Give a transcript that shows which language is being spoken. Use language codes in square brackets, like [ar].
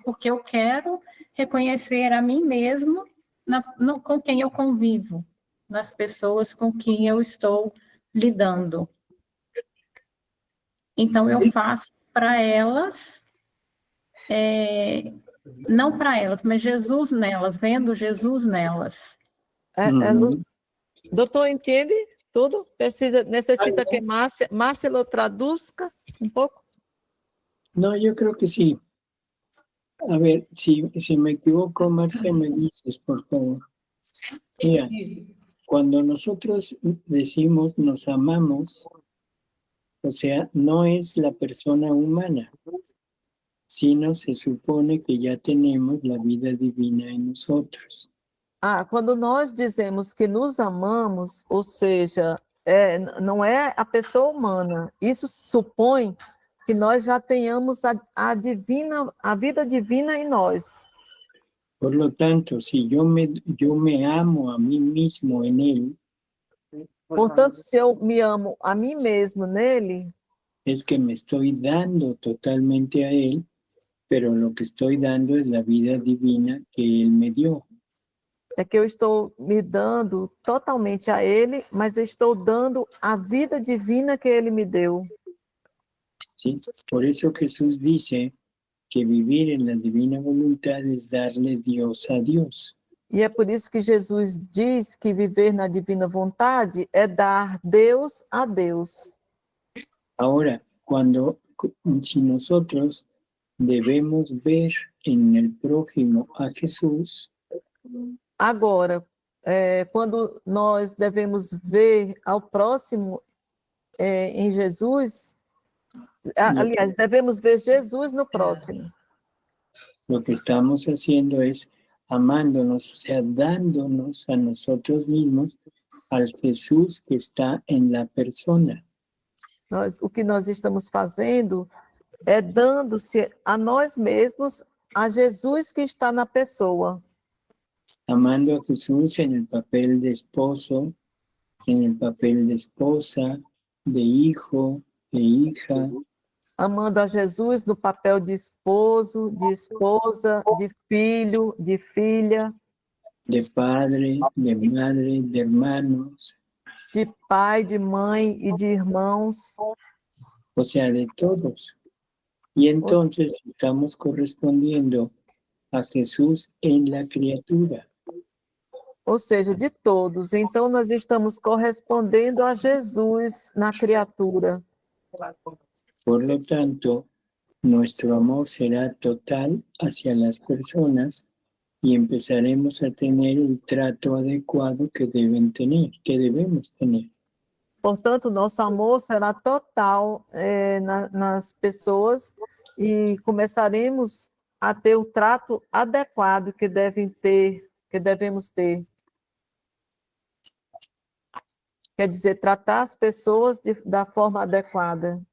[pt] Porque eu quero reconhecer a mim mesmo com quem eu convivo, nas pessoas com quem eu estou lidando. Então, eu faço para elas, não para elas, mas Jesus nelas, vendo Jesus nelas. Doutor, entende tudo? [es] Necesita que Márcia lo traduzca un poco. No, yo creo que sí. A ver, si me equivoco, Marcia, me dices, por favor. Mira, cuando nosotros decimos nos amamos, o sea, no es la persona humana, sino se supone que ya tenemos la vida divina en nosotros. [pt] Quando nós dizemos que nos amamos, ou seja, não é a pessoa humana, isso supõe que nós já tenhamos a vida divina em nós. [es] Por lo tanto, si yo me amo a mí mismo en él, [pt] portanto, se eu me amo a mim mesmo nele, [es] es que me estoy dando totalmente a él, pero lo que estoy dando es la vida divina que él me dio. [pt] É que eu estou me dando totalmente a ele, mas eu estou dando a vida divina que ele me deu. [es] ¿Sí? Por eso Jesús dice que vivir en la divina voluntad es darle Dios a Dios. [pt] E é por isso que Jesus diz que viver na divina vontade é dar Deus a Deus. [es] Ahora, si nosotros debemos ver en el prójimo a Jesús, [pt] agora, quando nós devemos ver ao próximo em Jesus, aliás, devemos ver Jesus no próximo. [es] Lo que estamos haciendo es amándonos, o sea, dándonos a nosotros mismos al Jesús que está en la persona. [pt] O que nós estamos fazendo é dando-se a nós mesmos a Jesus que está na pessoa. [es] Amando a Jesús en el papel de esposo, en el papel de esposa, de hijo, de hija. [pt] Amando a Jesus no papel de esposo, de esposa, de filho, de filha. [es] De padre, de madre, de hermanos. [pt] De pai, de mãe e de irmãos. [es] O sea, de todos. Y entonces estamos correspondiendo a Jesús en la criatura. [pt] Ou seja, de todos. Então, nós estamos correspondendo a Jesus na criatura. [es] Por lo tanto, nuestro amor será total hacia las personas y empezaremos a tener el trato adecuado que debemos tener. [pt] Portanto, nosso amor será total nas pessoas e começaremos a ter o trato adequado que devemos ter. Quer dizer, tratar as pessoas da forma adequada.